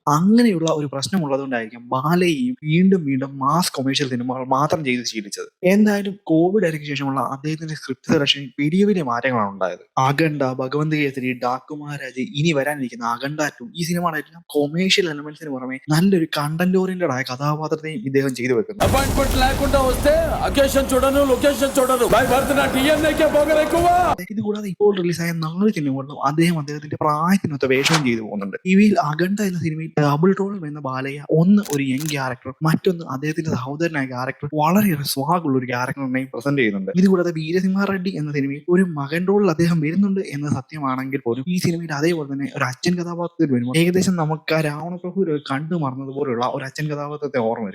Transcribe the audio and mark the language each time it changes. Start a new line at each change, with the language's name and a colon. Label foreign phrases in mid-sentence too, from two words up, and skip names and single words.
Malayalam: അങ്ങനെയുള്ള ഒരു പ്രശ്നമുള്ളതുകൊണ്ടായിരിക്കും ബാലയെയും വീണ്ടും വീണ്ടും
English: mass commercial
Malayalam: സിനിമകൾ മാത്രം ചെയ്ത് ശീലിച്ചത്. എന്തായാലും കോവിഡ് ഇടയ്ക്ക് ശേഷമുള്ള അദ്ദേഹത്തിന്റെ
English: script selection
Malayalam: വലിയ വലിയ മാറ്റങ്ങളാണ് ഉണ്ടായത്. അഖണ്ഡ, ഭഗവന്ത് കേസരി, ഡാക്കു മഹാരാജ്, ഇനി വരാനിരിക്കുന്ന അഖണ്ഡ 2 ഈ സിനിമകളെല്ലാം
English: commercial elements
Malayalam: പുറമെ നല്ലൊരു
English: content oriented
Malayalam: ആയ കഥാപാത്രത്തെയും ഇദ്ദേഹം ചെയ്തു വെക്കുന്നു.
Telugu: అపాయింట్మెంట్ లేకుండా వస్తే అకేషన్ చూడను లొకేషన్ చూడను భయపడుతున్నా టీఎన్ఏకే పోగరెక్కువ.
Malayalam: ഇതുകൂടാതെ ഇപ്പോൾ റിലീസായ 4 സിനിമകളിലും അദ്ദേഹത്തിന്റെ പ്രായത്തിനൊത്ത വേഷവും ചെയ്തു പോകുന്നുണ്ട്. ഇവയിൽ അഖണ്ഡ എന്ന സിനിമയിൽ
English: double role
Malayalam: എന്ന ബാലയ്യ ഒന്ന് ഒരു
English: young character,
Malayalam: മറ്റൊന്ന് അദ്ദേഹത്തിന്റെ സഹോദരനായ ക്യാരക്ടർ വളരെയേറെ സ്വാഗുള്ള ഒരു ക്യാരക്ടറിനെയും പ്രസന്റ് ചെയ്യുന്നുണ്ട്. ഇതുകൂടാതെ വീരസിംഹ റെഡ്ഡി എന്ന സിനിമയിൽ ഒരു മകൻ റോളിൽ അദ്ദേഹം വരുന്നുണ്ട് എന്ന സത്യമാണെങ്കിൽ പോലും ഈ സിനിമയിൽ അതേപോലെ തന്നെ ഒരു അച്ഛൻ കഥാപാത്രത്തിൽ വരുമ്പോൾ ഏകദേശം നമുക്ക് ആ രാവണപ്രഭു കണ്ടു മറന്നതുപോലുള്ള ഒരു അച്ഛൻ കഥാപാത്രത്തെ ഓർമ്മ വരും.